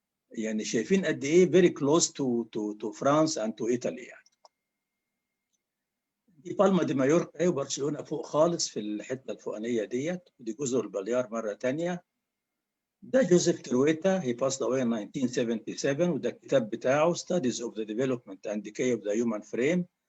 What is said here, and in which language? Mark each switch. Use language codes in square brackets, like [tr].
[ar] يعني شايفين قد ايه [en] very close to France and to Italy يعني. [ar] دي بالما دي مايوركا اهي وبرشلونة فوق خالص في الحتة الفوقانية ديت، ودي جزر البليار مرة تانية. ده جوزيف ترويتا [en] he passed away in 1977 [ar] وده الكتاب بتاعه [en] Studies of the Development and Decay of the Human Frame.